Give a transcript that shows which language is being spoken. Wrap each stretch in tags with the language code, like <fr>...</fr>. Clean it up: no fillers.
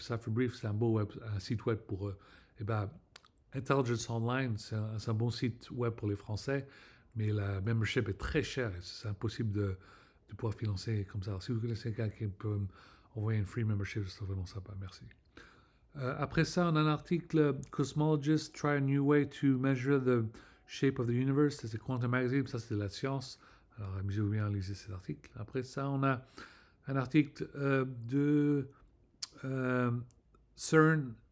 <fr>Cypher Brief, c'est un site web pour eux. Et ben, Intelligence Online, c'est un bon site web pour les Français, mais la membership est très chère et c'est impossible de pouvoir financer comme ça. Alors, si vous connaissez quelqu'un qui peut envoyer une</fr> <en>free membership,</en> <fr>c'est vraiment sympa. Merci. Après ça, on a un article</fr> <en>Cosmologists try a new way to measure the shape of the universe.</en> <fr>C'est Quantum Magazine, ça c'est de la science. Alors amusez-vous bien à lire cet article. Après ça, on a un article de CERN.</fr>